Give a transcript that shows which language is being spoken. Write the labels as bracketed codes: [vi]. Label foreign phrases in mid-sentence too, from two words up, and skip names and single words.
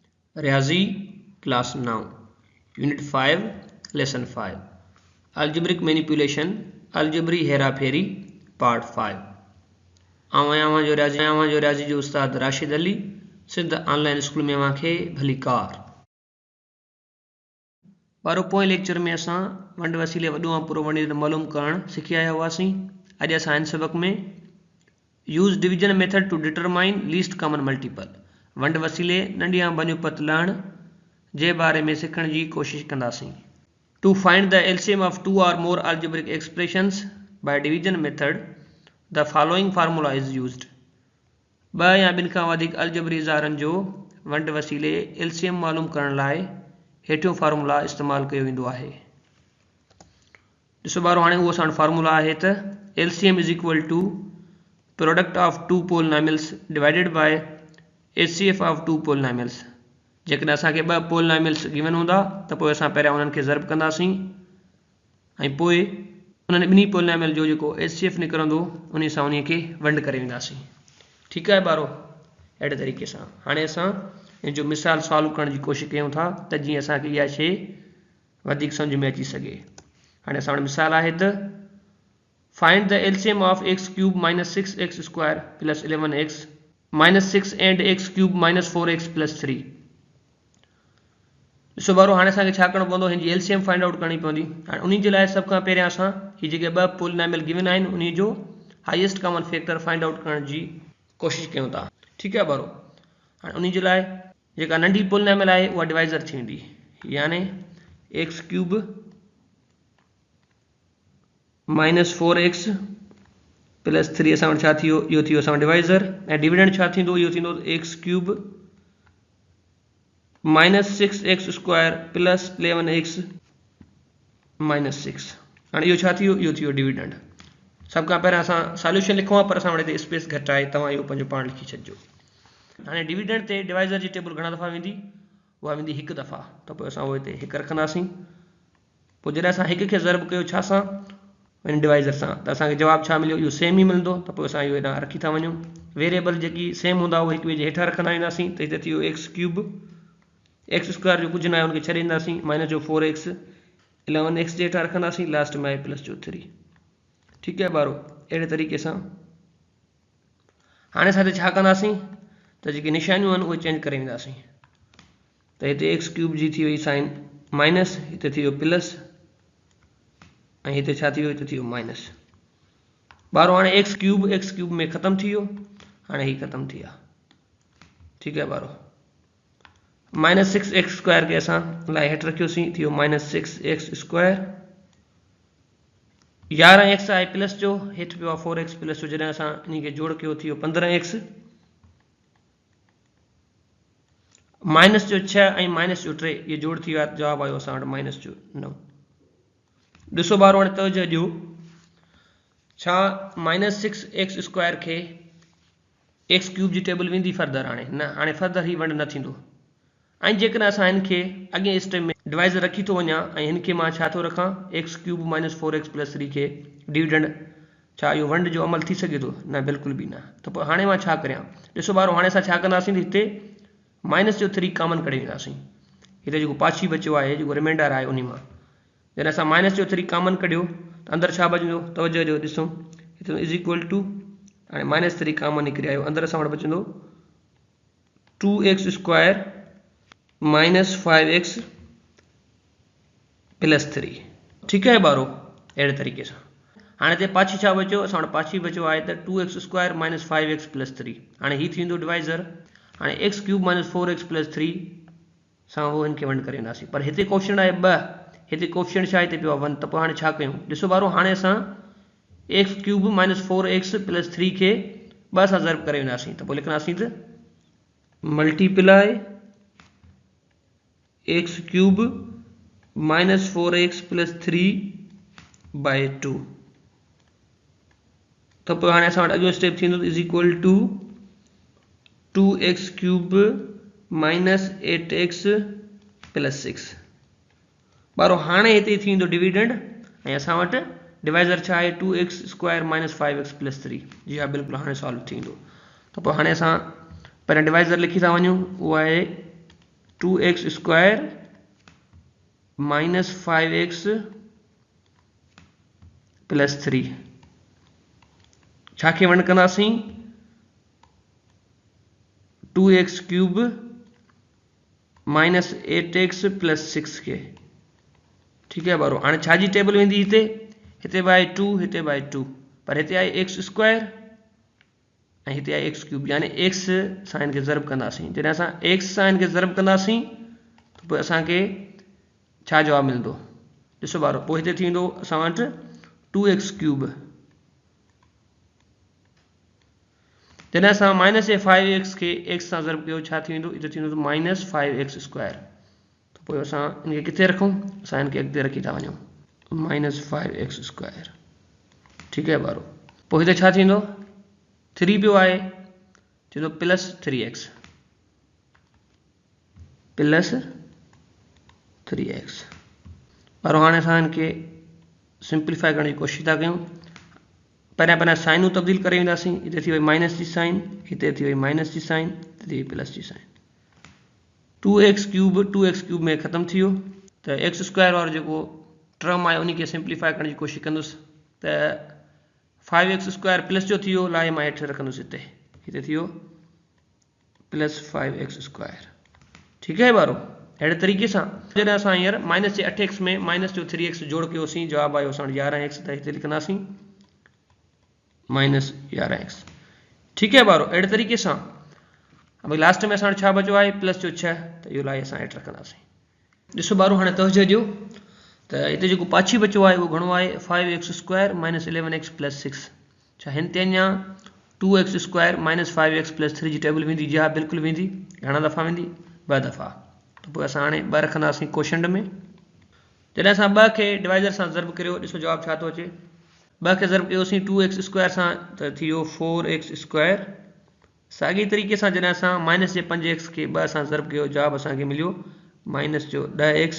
[sd] रियाजी [en] class 9 unit 5 lesson 5 algebraic manipulation [sd] अलजेब्री हेरा फेरी पार्ट 5 आवां जो रियाजी जो उस्ताद राशिद अली सिद्ध ऑनलाइन स्कूल में अवांखे भली कार वारो पोएं लेक्चर में असां वंड वसीले वॾो ऐं पूरो वंड मालूम करण सिखी आया हुआसीं। अॼु असां हिन सबक में [en] use division method to determine least common multiple [sd] वंड वसीले नंढी ऐं बनिपत लहण जे बारे में सिखण जी कोशिश कंदासीं। [en] To find the LCM of two or more algebraic expressions by division method the following formula is used. [sd] ॿ या ॿिनि खां वधीक अलजेब्री इज़ारनि जो वंड वसीले एलसीएम मालूम करण लाइ हेठियों फार्मूला इस्तेमालु कयो वेंदो आहे। ॾिसो ॿारो हाणे उहो असां फार्मूला आहे त [en] LCM is equal to product of two polynomials divided by HCF of two polynomials. [sd] जेकॾहिं असांखे ॿ [en] polynomials given [sd] हूंदा त पोइ असां पहिरियां उन्हनि खे ज़र्ब कंदासीं ऐं पोइ उन्हनि ॿिन्ही पोलिनोमियल जो जेको एचसीएफ निकिरंदो उन सां उन खे वंड करे वेंदासीं। ठीकु आहे ॿारो, अहिड़े तरीक़े सां हाणे असां इन जो मिसाल सॉल्व करण जी कोशिशि कयूं था त जीअं असांखे इहा शइ वधीक सम्झ में अची सघे। हाणे असां वटि मिसाल आहे त [en] find the LCM of x cube minus 6x square plus 11x minus 6 and x cube minus 4x plus 3. [sd] ॾिसो ॿारो हाणे असांखे छा करिणो पवंदो, हिन जी एलसीएम [en] find out [sd] करणी पवंदी। हाणे उन जे लाइ सभ खां पहिरियां असां हीअ जेके ॿ [en] polynomial given [sd] आहिनि उन जो [en] highest common factor find out [sd] करण जी कोशिशि कयूं था। ठीकु आहे ॿारो, हाणे उन जे लाइ जेका नंढी पोलिनोमियल आहे उहा डिवाइज़र थींदी, यानी [en] x cube minus 4x plus 3 [sd] असां वटि छा थियो, इहो थियो असां डिवाइज़र ऐं डिविडेंड छा थींदो, इहो थींदो [en] x cube minus 6x square plus 11x minus 6. [sd] हाणे इहो छा थियो, इहो थियो डिविडेंड। सभ खां पहिरियां असां सॉल्यूशन लिखूं आहे पर असां वटि हिते स्पेस घटि आहे, तव्हां इहो पंहिंजो पाण लिखी छॾिजो। हाणे डिविडेंड ते डिवाइज़र जी टेबल घणा दफ़ा वेंदी, उहा वेंदी हिकु दफ़ा, त पोइ असां उहो हिते हिकु रखंदासीं। पोइ जॾहिं असां हिक खे ज़र्ब कयो छा सां, हिन डिवाइज़र सां, त असांखे जवाबु छा मिलियो, इहो सेम ई मिलंदो, त पोइ असां इहो हेॾां रखी था वञूं। वेरिएबल जेकी सेम हूंदा उहे हिक ॿिए जे हेठां रखंदा वेंदासीं, त हिते थियो [en] x cube x square [sd] जो कुझु न आहे उनखे छॾे ईंदासीं, माइनस जो 4x 11x जे हेठां रखंदासीं, लास्ट में आहे प्लस जो 3। ठीकु आहे ॿारो, अहिड़े तरीक़े सां हाणे असां हिते छा कंदासीं त जेके निशानियूं आहिनि उहे चेंज करे वेंदासीं। त हिते [en] x cube [sd] जी थी वई साइन माइनस, हिते थी वियो प्लस ऐं हिते छा थी वियो, हिते थी वियो माइनस। ॿारो हाणे [en] x cube [sd] में ख़तमु थी वियो, हाणे ही ख़तमु थी विया। ठीकु आहे ॿारो, [en] minus 6x square [sd] खे असां लाइ हेठि रखियोसीं, थी वियो [en] minus 6x square. [sd] 11x आहे प्लस जो, हेठि पियो आहे 4x प्लस जो, जॾहिं असां इन खे जोड़ कयो थी वियो 15x। माइनस जो 6 ऐं माइनस जो 3 इहे जोड़ थी विया, जवाबु आयो असां वटि माइनस जो 9। ॾिसो ॿारो हाणे तवजो ॾियो, छा [en] minus 6x square [sd] खे [en] x cube [sd] जी टेबल वेंदी फर्दर, हाणे न, हाणे फर्दर ही वंड न थींदो। ऐं जेकॾहिं असां हिन खे अॻे स्टेप में डिवाइज़र रखी थो वञा ऐं हिन खे मां छा थो रखां, [en] x cube minus 4x plus 3 [sd] खे डिविडेंड, छा इहो वंड जो अमल थी सघे थो, न बिल्कुलु बि न। त पोइ हाणे मां छा करियां, ॾिसो ॿारो हाणे असां छा कंदासीं, हिते माइनस जो 3 कॉमन करे वेंदासीं। हिते जेको पाछी बचियो आहे, जेको रिमाइंडर आहे उन मां जॾहिं असां माइनस जो 3 कॉमन कढियो त अंदरि छा बचंदो, तवजो ॾियो, ॾिसो हिते [en] is equal to, [sd] हाणे माइनस 3 कॉमन निकिरी आयो, अंदरि असां वटि बचंदो [en] 2x square minus 5x plus 3. [sd] ठीकु आहे ॿारो, अहिड़े तरीक़े सां हाणे हिते पाछी छा बचियो, असां वटि पाछी बचियो आहे त [en] 2x square minus 5x plus 3. [sd] हाणे हीअ थींदो डिवाइज़र, हाणे [en] x cube minus 4x plus 3 [sd] सां उहो हिन खे वंड करे वेंदासीं। पर हिते कोएफिशिएंट आहे 2, हिते कोएफिशिएंट छा हिते पियो आहे 1, त पोइ हाणे छा कयूं, ॾिसो ॿारो हाणे असां [en] x cube minus 4x plus 3 [sd] खे 2 सां ज़र्ब करे वेंदासीं, त पोइ लिखंदासीं त [en] multiply x cube minus 4x plus 3 by 2. [sd] त पोइ हाणे असां वटि अॻियो स्टेप थींदो [en] is equal to 2x cube minus 8x plus 6. [sd] ॿारो हाणे हिते थींदो डिविडेंड ऐं असां वटि डिवाइज़र छा आहे [en] 2x square minus 5x plus 3. [sd] जी हा बिल्कुलु हाणे सॉल्व थींदो। त पोइ हाणे असां पहिरियों डिवाइज़र लिखी था वञूं, उहो आहे [en] 2x square minus 5x plus 3 [sd] छा खे वंड कंदासीं [en] 2x cube minus 8x plus 6 [sd] के। [hi] ठीक है [sd] बारो हाणे छा जी टेबल वेंदी हिते हिते बाय 2 हिते बाय 2 पर हिते आई [en] x square [sd] ऐं हिते आई [en] x cube [sd] यानी x सां इनखे ज़रब कंदासीं। जॾहिं असां x सां इनखे ज़रब कंदासीं त पोइ असांखे छा जवाब मिलंदो ॾिसो बारो पोइ हिते थी वेंदो असां वटि [en] 2x cube [sd] जॾहिं असां माइनस जे 5x खे x सां ज़रब कयो छा थी वेंदो हिते थी वेंदो [en] minus 5x square. [sd] त पोइ असां इनखे किथे रखूं असां इनखे अॻिते रखी था वञूं [en] minus 5x square. [hi] ठीक है [sd] बारो पोइ हिते छा थींदो 3 पियो आहे थींदो [en] plus 3x plus 3x [sd] बारो हाणे असां इनखे सिंप्लीफाई करण जी कोशिशि था कयूं। पहिरियां पहिरियां साइनूं तब्दील करे वेंदासीं हिते थी वई माइनस जी साइन हिते थी वई माइनस जी साइन हिते थी वई प्लस जी साइन [en] 2x cube [sd] में ख़त्म थी वियो त [en] x square [sd] वारो जेको टर्म आहे उन खे सिंप्लीफाई करण जी कोशिशि कंदुसि त [en] 5x square [sd] प्लस जो थी वियो लाइ मां हेठि रखंदुसि हिते हिते थी वियो [en] plus 5x square. [hi] ठीक है [sd] बारो अहिड़े तरीक़े सां जॾहिं असां हींअर माइनस जे 8x में माइनस जो 3x जोड़ कयोसीं जवाबु आयो असां 11x त हिते लिखंदासीं [en] minus 11x. [hi] ठीक है [sd] बारो अहिड़े तरीक़े सां भई लास्ट में असां छा बचो आहे प्लस जो 6 त इहो लाइ असां हेठि रखंदासीं। ॾिसो बारो हाणे तवजो ॾियो त हिते जेको पाछी बचो आहे उहो घणो आहे [en] 5x square minus 11x plus 6 [sd] छा हिन ते अञा [en] 2x square minus 5x plus 3 [sd] जी टेबल वेंदी जी हा बिल्कुलु वेंदी घणा दफ़ा वेंदी 2 दफ़ा। त पोइ असां हाणे 2 रखंदासीं कोशंड में जॾहिं असां 2 खे डिवाइज़र सां ज़रब करियो ॾिसो जवाबु छा थो अचे 2 खे ज़रब कयोसीं [en] 2x square [sd] सां त थी वियो [en] 4x square. [sd] साॻी तरीक़े सां जॾहिं असां माइनस जे 5x खे 2 सां ज़रब कयो जवाबु असांखे मिलियो माइनस जो 10x।